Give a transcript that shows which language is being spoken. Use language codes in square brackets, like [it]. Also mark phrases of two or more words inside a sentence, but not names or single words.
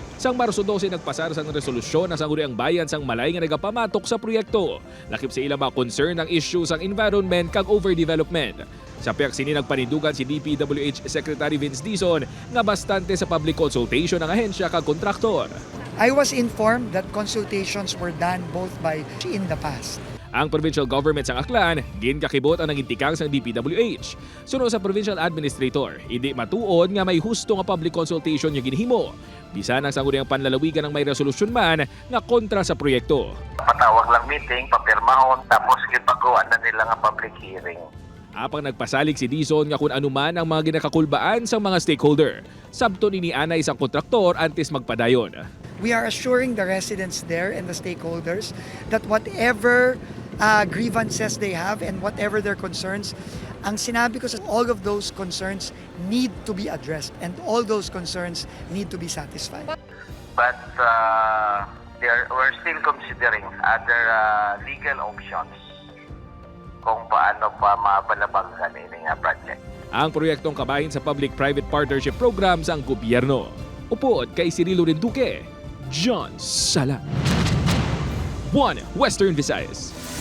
[hil] Sang Marso 12 nagpasar sang resolusyon na sang ang bayan sang Malay nga nagapamatok sa proyekto. Lakip sa ilang mga concern ang issue sang environment kag overdevelopment. Sa piyak sini nagpanindugan si DPWH Secretary Vince Dizon nga bastante sa [en] public consultation [hil] ng ahensya kag kontraktor. [en] I was informed that consultations were done both by in the past. [hil] Ang provincial government sang Aklan, ginkakibot ang nagintikang sang DPWH. Sunod sa provincial administrator, hindi matuod nga may husto nga [en] public consultation [hil] yung ginhimo. Bisan ang sangguniang panlalawigan ng may resolusyon man nga kontra sa proyekto. Patawag lang meeting, papirmahon, tapos ipagawa na nila nga [en] public hearing. [hil] Apang nagpasalig si Dizon nga kung anuman ang mga ginakakulbaan sa mga stakeholder. Sabton inianay sang kontraktor antes magpadayon. [en] We are assuring the residents there and the stakeholders that whatever grievances they have and whatever their concerns, [tl] ang sinabi ko sa [en] all of those concerns need to be addressed and all those concerns need to be satisfied. But we're still considering other legal options [hil] kung paano pa mapalabanggan ini nga [en] project. [hil] Ang proyektong kabahin sa Public-Private Partnership Program sa gobyerno. Upod kay Cirilo Renduque, John Sala. 1 Western Visayas.